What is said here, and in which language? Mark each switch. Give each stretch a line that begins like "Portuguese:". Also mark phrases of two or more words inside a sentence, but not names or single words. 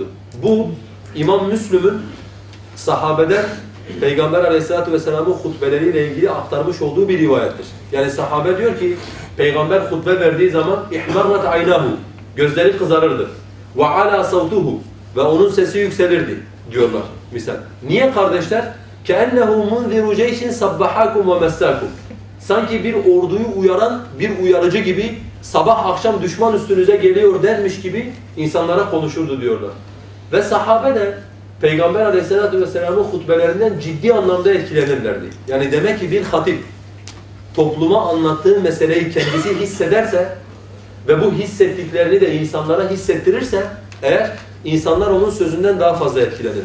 Turkish: Bu İmam Müslüm'ün sahabeden Peygamber
Arabic: عليه الصلاة والسلام
Turkish: hutbeleriyle ilgili aktarmış olduğu bir rivayettir. Yani sahabe diyor ki Peygamber hutbe verdiği zaman
Arabic: احمرت عيناه,
Turkish: gözleri kızarırdı. Ve
Arabic: علا صوته,
Turkish: ve onun sesi yükselirdi diyorlar misal. Niye kardeşler?
Arabic: كَأَنَّهُ مُنْذِرُ جَيْشٍ صَبَّحَاكُمْ وَمَسَّاكُمْ.
Turkish: Sanki bir orduyu uyaran bir uyarıcı gibi sabah akşam düşman üstünüze geliyor dermiş gibi insanlara konuşurdu diyorlar. Ve sahabe de Peygamber
Arabic: عليه الصلاة والسلام
Turkish: hutbelerinden ciddi anlamda etkilenirlerdi. Yani demek ki bir hatip topluma anlattığı meseleyi kendisi hissederse ve bu hissettiklerini de insanlara hissettirirse eğer insanlar onun sözünden daha fazla etkilenirler.